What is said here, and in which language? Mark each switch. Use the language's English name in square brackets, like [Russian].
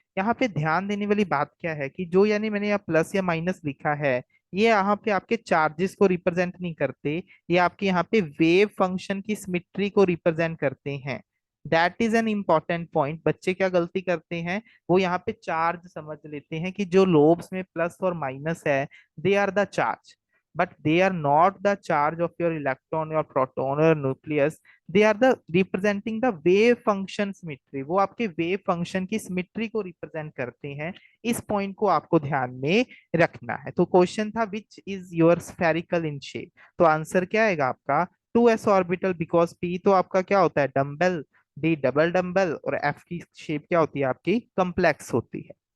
[Hindi] यहाँ पे ध्यान देने वाली बात क्या है कि जो यानी मैंने यहाँ प्लस या माइनस लिखा है, ये यहाँ पे आपके चार्जेस को रिप्रेजेंट नहीं करते, ये आपके यहाँ पे वेव फंक्शन की सिमिट्री को रिप्रेजेंट करते हैं। That is an important point. बच्चे क्या गलती करते हैं, वो यहाँ पे चार्ज समझ लेते हैं कि जो लोब्स में प्लस और माइनस है, [English] they are the charge, but they are not the charge of your electron or proton or nucleus. They are the representing the wave function symmetry, [Hindi] वो आपके wave function की symmetry को represent करते हैं। इस point को आपको ध्यान में रखना है। तो क्वेश्चन था [English] which is your spherical in shape, [Hindi] तो आंसर क्या आएगा आपका 2s ऑर्बिटल, बिकॉज p तो आपका क्या होता है, डम्बल, d डबल डम्बल, और f की शेप क्या होती है आपकी, कम्प्लेक्स होती है।